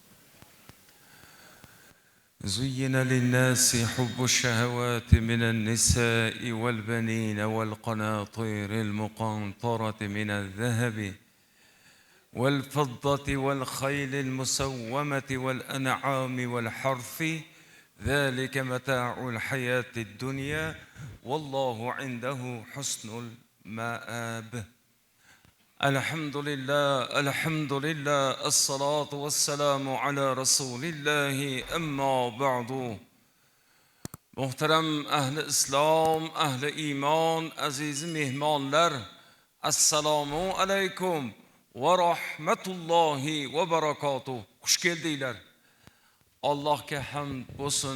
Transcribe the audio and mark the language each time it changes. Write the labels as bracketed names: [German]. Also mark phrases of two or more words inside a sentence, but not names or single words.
[Arabic] زين للناس حب الشهوات من النساء والبنين والقناطير المقنطرة من الذهب والفضة والخيل المسومة والأنعام والحرث ذلك متاع الحياة الدنيا والله عنده حسن المآب. الحمد لله الصلاة والسلام على رسول الله أما بعد. [Uzbek] Muhtaram ahli islom, ahli iymon, aziz mehmonlar, [Arabic] السلام عليكم ورحمة الله وبركاته. [Uzbek] Xush keldinglar. Allohga hamd bo'lsin.